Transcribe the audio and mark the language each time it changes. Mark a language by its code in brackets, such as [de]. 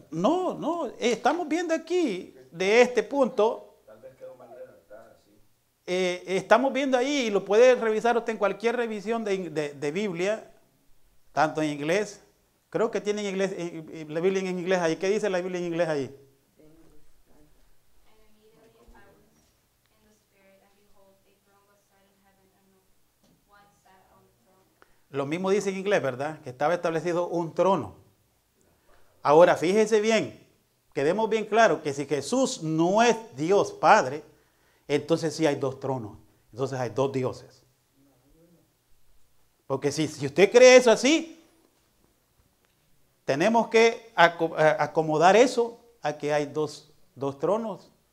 [es] No, estamos viendo aquí, de este punto, Tal vez quedó mal redactada, sí. estamos viendo ahí, y lo puede revisar usted en cualquier revisión de Biblia, tanto en inglés, creo que tienen inglés, la Biblia en inglés ahí. ¿Qué dice la Biblia en inglés ahí? [en] And immediately I was in the spirit, and behold, a throne was set in heaven, and one sat on the throne. [es] Lo mismo dice en inglés, ¿verdad? Que estaba establecido un trono. Ahora, fíjense bien, quedemos bien claro que si Jesús no es Dios Padre, entonces sí hay dos tronos, entonces hay dos dioses. Porque si usted cree eso así, tenemos que acomodar eso a que hay dos tronos.